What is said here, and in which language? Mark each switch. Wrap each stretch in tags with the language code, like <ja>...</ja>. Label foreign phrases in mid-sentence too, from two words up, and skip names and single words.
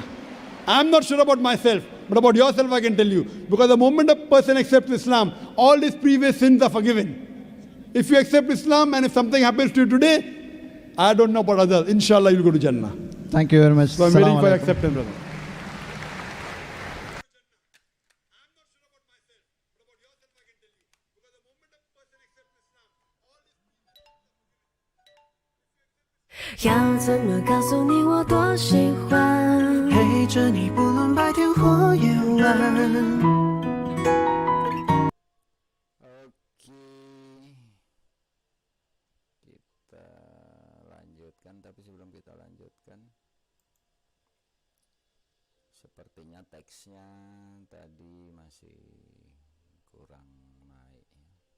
<en>I am not sure about myself, but about yourself I can tell you. Because the moment a person accepts Islam, all his previous sins are forgiven. If you accept Islam and if something happens to you today, I don't know about others.</en> <ar>إن شاء الله,</ar> <en>you'll go to Jannah. Thank you very much. So I'm waiting</en> <ar>Assalamu</ar> <en>for</en> <ar>alaikum.</ar> <en>acceptance, brother.</en> <zh>要怎么告诉你我多喜欢？陪着你不论白天或夜晚。</zh> <id>Oke, kita lanjutkan. Tapi sebelum kita lanjutkan, sepertinya teksnya tadi masih kurang naik ya.</id>